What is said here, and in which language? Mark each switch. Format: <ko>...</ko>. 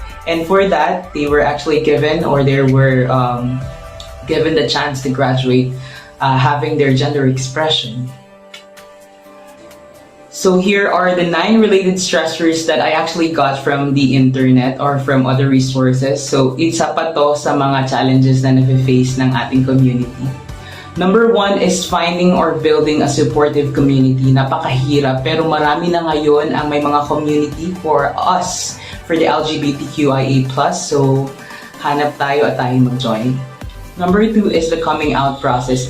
<en>And for that, they were actually given or they were given the chance to graduate having their gender expression. So here are the 9 related stressors that I actually got from the internet or from other resources.</en> <tl>So isa pa to sa mga challenges na nafe-face ng ating community.</tl> <en>Number 1 is finding or building a supportive community.</en> <tl>Napakahirap pero marami na ngayon ang may mga community</tl> <en>for us, for the LGBTQIA+.</en> <tl>So hanap tayo at tayo mag-join.</tl> <en>Number 2 is the coming out process.</en>